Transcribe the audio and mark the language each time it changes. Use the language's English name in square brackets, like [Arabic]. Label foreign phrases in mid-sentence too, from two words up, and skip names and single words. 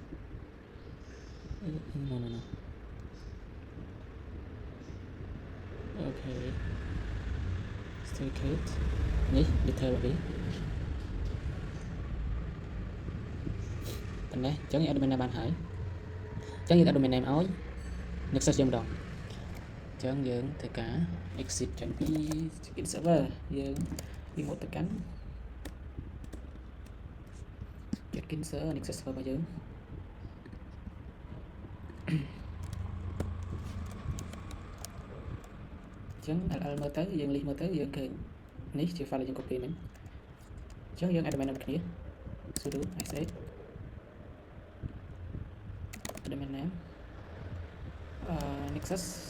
[English] no okay certificate [Khmer] នេះ detail របស់វាប៉ុណ្ណេះអញ្ចឹងយើង [English] add domain name [Khmer] បានហើយអញ្ចឹងយើង [English] add domain name [Khmer] ឲ្យ Nexus យើងម្ដងអញ្ចឹងយើងធ្វើការ exit ចេញពី [English] check-in server [Khmer] យើង remote ទៅកាន់ [English] check-in server Nexus server [Khmer] របស់យើងអញ្ចឹង LL មើលទៅយើង list មើលទៅយើងឃើញនេះជា file ដែលយើង copy មិញអញ្ចឹងយើង [English] add domain name [Khmer] គ្នា [English] sudo sh domain name Nexus